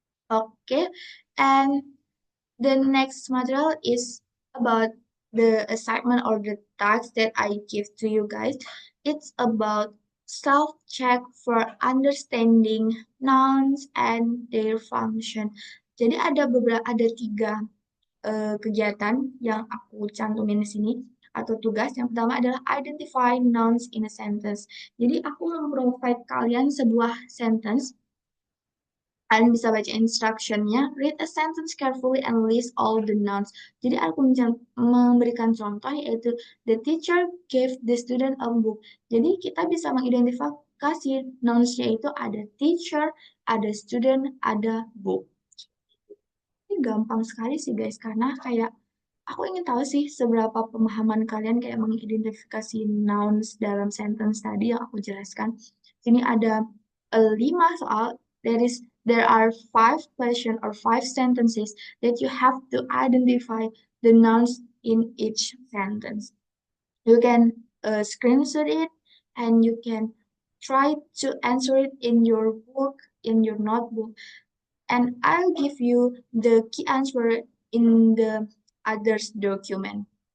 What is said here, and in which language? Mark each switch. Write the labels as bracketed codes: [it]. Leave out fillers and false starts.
[en] Okay, and the next material is about the assignment or the task that I give to you guys. It's about self-check for understanding nouns and their function. [id] Jadi ada tiga kegiatan yang aku cantumin di sini atau tugas. Yang pertama adalah [en] identify nouns in a sentence. [id] Jadi aku memprovide kalian sebuah sentence. Kalian bisa baca instructionnya, [en] read a sentence carefully and list all the nouns. [id] Jadi aku memberikan contoh yaitu [en] the teacher gave the student a book. [id] Jadi kita bisa mengidentifikasi nouns-nya itu ada teacher, ada student, ada book. Ini gampang sekali sih guys, karena kayak aku ingin tahu sih seberapa pemahaman kalian kayak mengidentifikasi nouns dalam sentence tadi yang aku jelaskan. Sini ada 5 soal. [en] There are 5 questions or 5 sentences that you have to identify the nouns in each sentence. You can screenshot it and you can try to answer it in your book, in your notebook, and I'll give you the key answer in the others document.